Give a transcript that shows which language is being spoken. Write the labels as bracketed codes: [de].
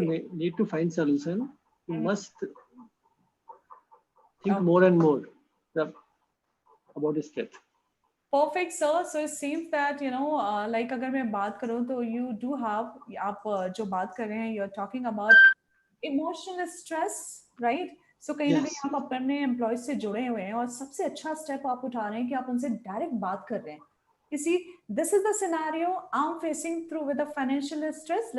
[en] If you need to find solution, you must think more and more about stress. Perfect, sir. So it seems that like [hi] अगर मैं बात करूँ तो [en] you do have [hi] आप जो बात कर रहे हैं [en] you're talking about emotional stress, right? [hi] So कहीं ना कहीं आप अपने एम्प्लॉय से जुड़े हुए हैं और सबसे अच्छा स्टेप आप उठा रहे हैं कि आप उनसे डायरेक्ट बात कर रहे हैं. [en] You see, this is the scenario I'm facing through with the financial stress.